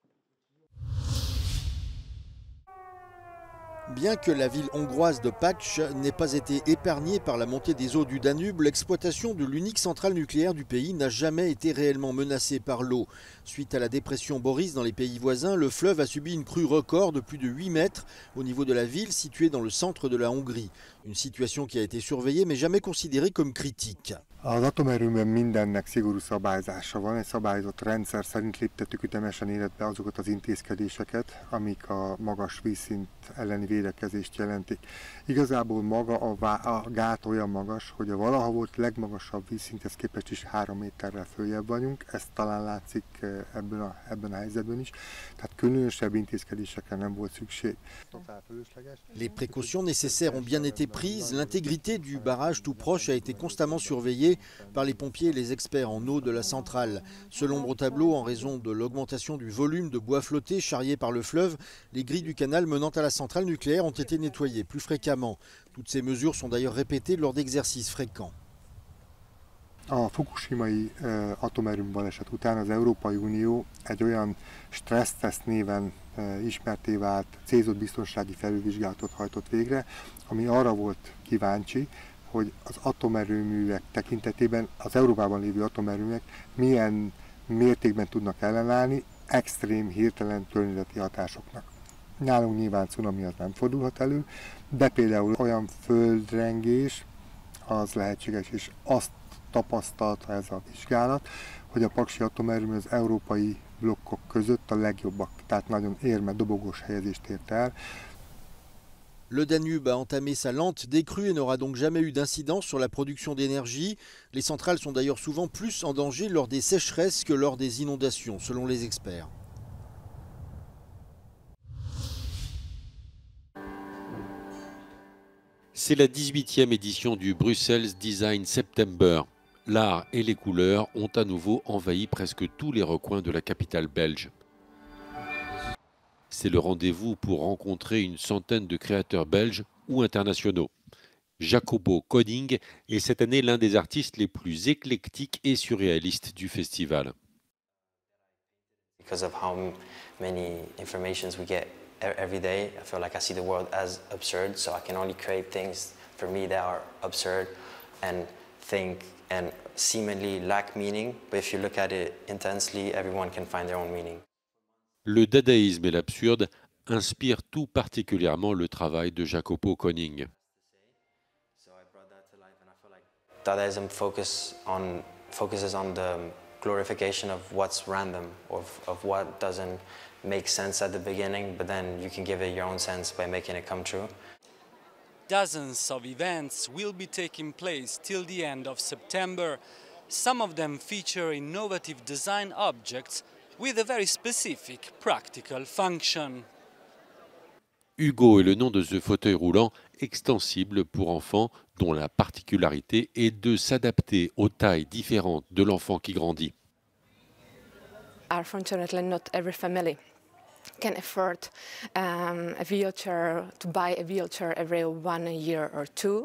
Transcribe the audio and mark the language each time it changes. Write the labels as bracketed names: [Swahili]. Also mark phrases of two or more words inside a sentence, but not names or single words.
[French] Bien que la ville hongroise de Pécs n'ait pas été épargnée par la montée des eaux du Danube, l'exploitation de l'unique centrale nucléaire du pays n'a jamais été réellement menacée par l'eau. Suite à la dépression Boris dans les pays voisins, le fleuve a subi une crue record de plus de 8 mètres au niveau de la ville située dans le centre de la Hongrie. Une situation qui a été surveillée mais jamais considérée comme critique. [Hungarian] Az atomerőműben mindennek szigorú szabályzása van, egy szabályozott rendszer szerint léptettük ütemesen életbe azokat az intézkedéseket, amik a magas vízszint elleni védekezést jelentik. Igazából maga a gát olyan magas, hogy a valaha volt legmagasabb vízszinthez képest is 3 méterrel följebb vagyunk, ez talán látszik ebben a helyzetben is, tehát különösebb intézkedésekre nem volt szükség. [French] Les précautions nécessaires ont bien été prises, l'intégrité du barrage tout proche a été constamment surveillée par les pompiers et les experts en eau de la centrale. Selon Brotableau, en raison de l'augmentation du volume de bois flotté charrié par le fleuve, les grilles du canal menant à la centrale nucléaire ont été nettoyées plus fréquemment. Toutes ces mesures sont d'ailleurs répétées lors d'exercices fréquents. [Hungarian] A fukushimai atomerőmű baleset után az Európai Unió egy olyan stresszteszt néven ismertté vált célzott biztonsági felülvizsgálatot hajtott végre, ami arra volt kíváncsi, hogy az atomerőművek tekintetében az Európában lévő atomerőművek milyen mértékben tudnak ellenállni extrém, hirtelen környezeti hatásoknak. Nálunk nyilván cunami az nem fordulhat elő, de például olyan földrengés az lehetséges, és azt tapasztalta ez a vizsgálat, hogy a paksi atomerőmű az európai blokkok között a legjobbak, tehát nagyon érme, dobogós helyezést ért el. [French] Le Danube a entamé sa lente décrue et n'aura donc jamais eu d'incidence sur la production d'énergie. Les centrales sont d'ailleurs souvent plus en danger lors des sécheresses que lors des inondations, selon les experts. C'est la 18e édition du Brussels Design September. L'art et les couleurs ont à nouveau envahi presque tous les recoins de la capitale belge. C'est le rendez-vous pour rencontrer une centaine de créateurs belges ou internationaux. Jacobo Koning est cette année l'un des artistes les plus éclectiques et surréalistes du festival. [English] Because of how many informations we get every day, I feel like I see the world as absurd, so I can only create things for me that are absurd and think and seemingly lack meaning, but if you look at it intensely, everyone can find their own meaning. [French] Le dadaïsme et l'absurde inspirent tout particulièrement le travail de Jacopo Koning. [English] Dadaism focuses on the glorification of what's random, of what doesn't make sense at the beginning, but then you can give it your own sense by making it come true. Dozens of events will be taking place till the end of September. Some of them feature innovative design objects with a very specific practical function. [French] Hugo est le nom de ce fauteuil roulant extensible pour enfants dont la particularité est de s'adapter aux tailles différentes de l'enfant qui grandit. [English] Unfortunately, not every family can afford a wheelchair, to buy a wheelchair every 1 year or 2.